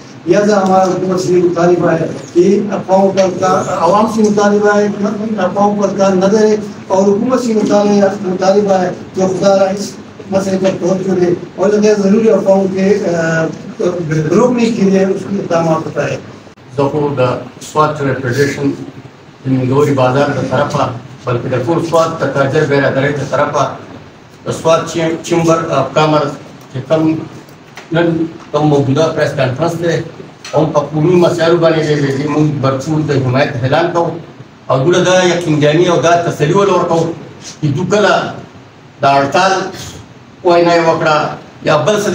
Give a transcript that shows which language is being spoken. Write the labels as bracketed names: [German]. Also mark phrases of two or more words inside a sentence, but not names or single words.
[Urdu] لہٰذا ہمارا حکومت سے مطالبہ ہے کہ افواہوں پر عوام سے مطالبہ ہے افواہوں پر کار نہ دے اور حکومت سے مطالبہ ہے جو خدا را اس مسئلے پر توجہ دے اور غیر ضروری افواہوں کے روکنے کے لیے اس کی اقدامات بتائے. [Pashto] زخو د سواد ریپریزنټیشن د منګوري بازار د طرفه بلکې د ټول سواد د تاجر برادرۍ د طرفه د سواد [English] chamber of commerce [Pashto] چې کوم نن کوم موجوده [English] press conference [Pashto] دی هم په قومي مسایلو باندې دی موږ برچول د حمایت اعلان کوو او دوی دا یقینجاني او دا تسلي ورکوو چې دوی کله د هړتال وینا یې وکړه یا بل څه